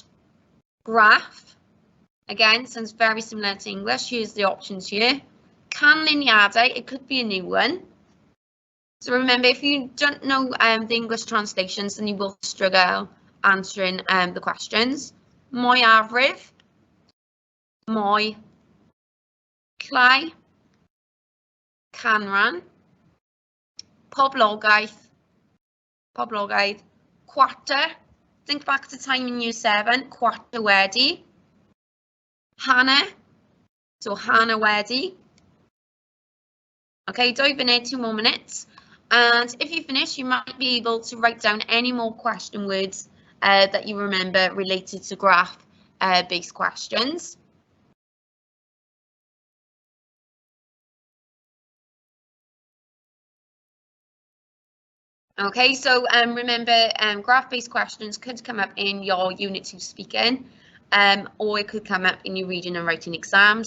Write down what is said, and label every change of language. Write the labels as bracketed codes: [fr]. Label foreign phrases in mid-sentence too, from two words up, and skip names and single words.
[en] Graph, again, sounds very similar to English. Here's the options here. Canlyniadau, it could be a new one. So remember, if you don't know the English translations, then you will struggle answering the questions. [cy] Mwyafrif, mwy, Clai, canran, poblogaeth, [en] quarter, think back to time in year 7, quarter [cy] wedi, hanner, [en] so [cy] hanner wedi. [en] Okay, dive in 2 more minutes, and if you finish, you might be able to write down any more question words that you remember related to graph-based questions. Okay, so remember, graph-based questions could come up in your Unit 2 speaking, or it could come up in your reading and writing exams.